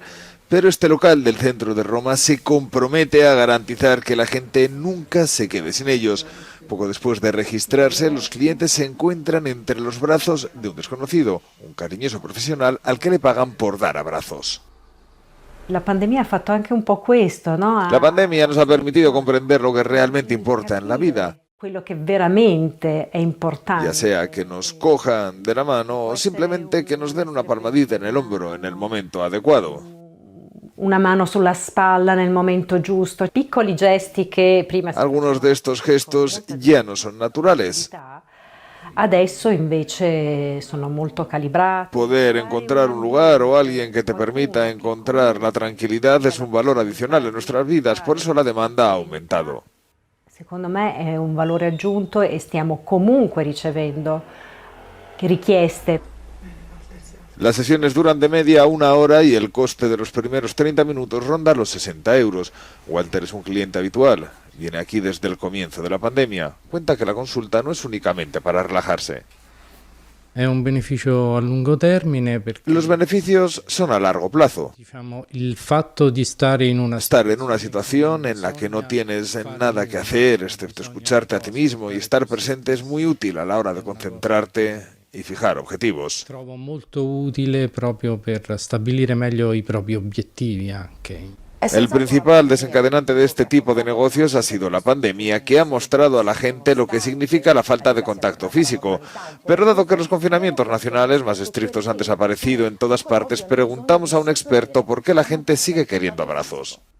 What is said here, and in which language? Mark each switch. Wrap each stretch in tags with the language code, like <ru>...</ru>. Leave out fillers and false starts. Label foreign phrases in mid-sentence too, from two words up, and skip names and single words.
<es>Pero este local del centro de Roma se compromete a garantizar que la gente nunca se quede sin ellos. Poco después de registrarse, los clientes se encuentran entre los brazos de un desconocido, un cariñoso profesional al que le pagan por dar abrazos.</es> <it>La pandemia ha fatto anche un po' questo, ¿no?</it> <es>La pandemia nos ha permitido comprender lo que realmente importa en la vida.</es> <it>Quello che veramente è importante.</it> <es>Ya sea que nos cojan de la mano o simplemente que nos den una palmadita en el hombro en el momento adecuado.</es> <it>Una mano sulla spalla nel momento giusto, piccoli gesti che prima.</it> <es>Algunos de estos gestos ya no son naturales.</es> <it>Adesso invece sono molto calibrati.</it> <es>Poder encontrar un lugar o alguien que te permita encontrar la tranquilidad es un valor adicional en nuestras vidas, por eso la demanda ha aumentado.</es> <it>Secondo me è un valore aggiunto e stiamo comunque ricevendo richieste.</it> <es>Las sesiones duran de media a 1 hora y el coste de los primeros 30 minutos ronda los 60 euros. Walter es un cliente habitual. Viene aquí desde el comienzo de la pandemia. Cuenta que la consulta no es únicamente para relajarse.</es> <it>È un beneficio a lungo termine perché</it> <es>los beneficios son a largo plazo.</es> <it>Il fatto di</it> <es>estar en una situación en la que no tienes nada que hacer excepto escucharte a ti mismo y estar presente es muy útil a la hora de concentrarte y fijar objetivos.</es> <it>Trovo molto utile proprio per stabilire meglio i propri obiettivi anche.</it> <es>El principal desencadenante de este tipo de negocios ha sido la pandemia, que ha mostrado a la gente lo que significa la falta de contacto físico. Pero dado que los confinamientos nacionales más estrictos han desaparecido en todas partes, preguntamos a un experto por qué la gente sigue queriendo abrazos.</es>